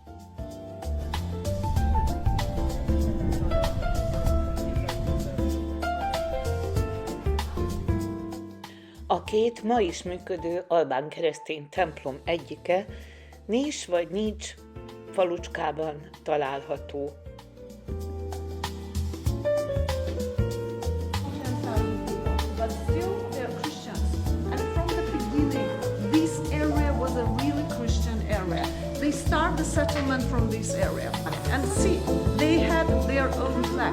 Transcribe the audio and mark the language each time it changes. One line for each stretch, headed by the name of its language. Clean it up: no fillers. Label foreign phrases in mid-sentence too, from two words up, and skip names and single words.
Hungarian: A 2 ma is működő albán keresztény templom egyike Nis vagy Nics falucskában található.
English: But still they're Christians. And from the beginning, this area was a really Christian area. They start the settlement from this area. And see, they had their own flag.